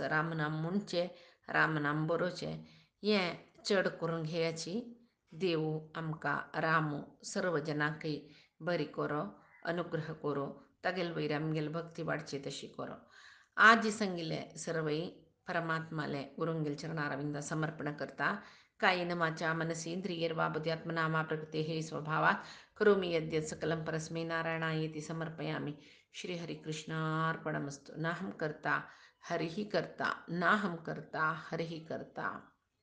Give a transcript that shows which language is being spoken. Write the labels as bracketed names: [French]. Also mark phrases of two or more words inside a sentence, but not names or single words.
[Konkani] रामनाम म्हणचे रामनाम बरोवचें हें चड करून घेयाची देव आमकां रामो सर्व जनांकय बरी करो अनुग्रह करो तागेल वयर आमगेल भक्ती वाडची तशी करो आज सांगिल्ले सर्वय परमात्माले गुरुंगेल चरणारविंद समर्पण करता [Sanskrit] कायेन वाचा मनसेन्द्रियैर्वा बुद्ध्यात्मना प्रकृते हे स्वभावात् करोमि यद्यत् सकलं परस्मै नारायणायेति समर्पयामि श्रीहरिकृष्णार्पणमस्तु नाहं कर्ता हरिः कर्ता नाहं कर्ता हरिः कर्ता